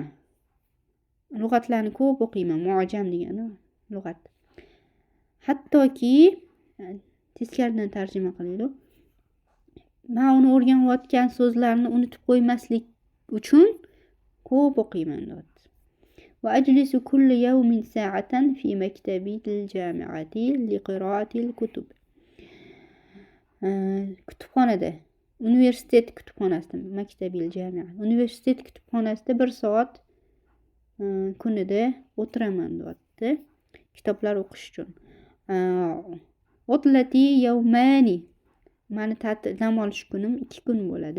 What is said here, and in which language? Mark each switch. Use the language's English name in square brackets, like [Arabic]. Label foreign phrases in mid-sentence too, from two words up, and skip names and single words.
[Uzbek] Lug'atlarni ko'p o'qiyman. Mu'jam degani lug'at. Hattoki Teskaridan tarjima qilaylik. Men uni o'rganayotgan so'zlarni unutib qo'ymaslik uchun ko'p o'qiyman deyapti. [Arabic] وأجلس كل يوم ساعة في مكتبي الجامعة لقراءة الكتب. [Uzbek] Kutubxonada, universitet kutubxonasida, [Arabic] مكتب الجامعة, [Uzbek] universitet kutubxonasida 1 soat kunida o'tiraman deyapti, kitoblar o'qish uchun. [Arabic] عطلتي يومان, [Uzbek] mani dam olish kunim 2 kun bo'ladi.